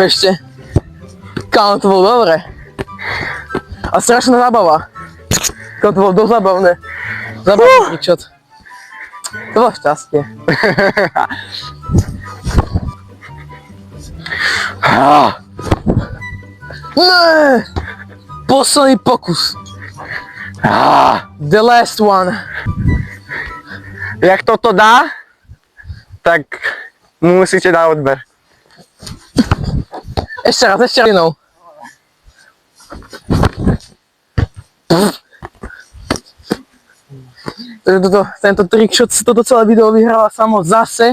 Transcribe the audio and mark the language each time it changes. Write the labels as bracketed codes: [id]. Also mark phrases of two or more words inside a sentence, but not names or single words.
[sk] ešte. Kámo, to bolo dobre. A strašná zábava. Kámo, to bolo dosť zábavné. Zábavný tričot. To bolo šťastie. Ne! Posledný pokus. [en] The last one. [sk] Jak toto dá, tak mu musíte dať odber. Ešte raz jednou. Tento trickshot si toto celé video vyhrala samo zase.